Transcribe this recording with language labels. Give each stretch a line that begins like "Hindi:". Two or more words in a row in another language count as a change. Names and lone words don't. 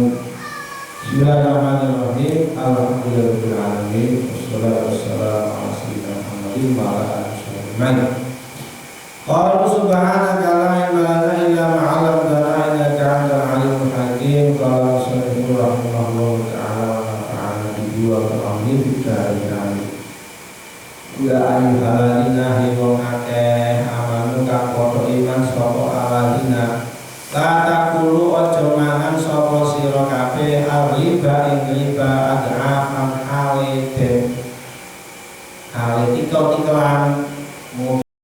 Arabic: بسم الله الرحمن الرحيم. الحمد لله رب العالمين. والصلاة والسلام على سيدنا محمد وعلى آله وسلم. قالوا سبحانك لا علم لنا إلا ما علمتنا إنك أنت العليم الحكيم. قال صلى الله رحمه الله تعالى ونفعنا به وبعلمه في الدارين آمين. يا أيها الذين
Javanese: wong akeh amanu kang padha iman sapa alladzina
Arabic: لا تأكلوا
Javanese: aja mangan sapa sira kabeh riba ing
Arabic: الربا أضعافا
Javanese: hale tikelan